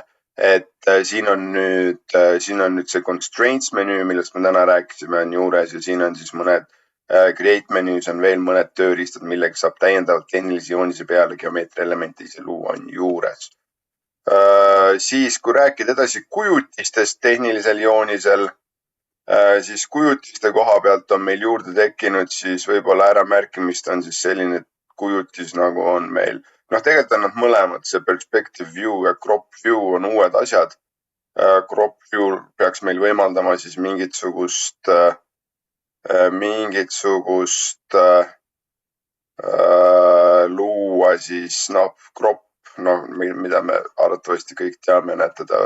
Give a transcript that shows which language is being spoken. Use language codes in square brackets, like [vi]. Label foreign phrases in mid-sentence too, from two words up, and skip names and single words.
[et] Et siin on nüüd see constraints menüü, millest me täna rääkisime, on juures ja siin on siis mõned Create menüüs on veel mõned tööriistad, millega saab täiendavalt tehnilise joonise peale geomeetria elemente ise luua, on juures. Siis kui rääkida edasi kujutistest tehnilisel joonisel, siis kujutiste koha pealt on meil juurde tekkinud siis võib-olla äramärkimist on siis selline kujutis nagu on meil. Tegelikult on nad mõlemad, see [en] perspective view [et] ja [en] crop view [et] on uued asjad. [en] Crop view [et] peaks meil võimaldama siis mingisugust luua siis crop, mida me arvatavasti kõik teame, näetada.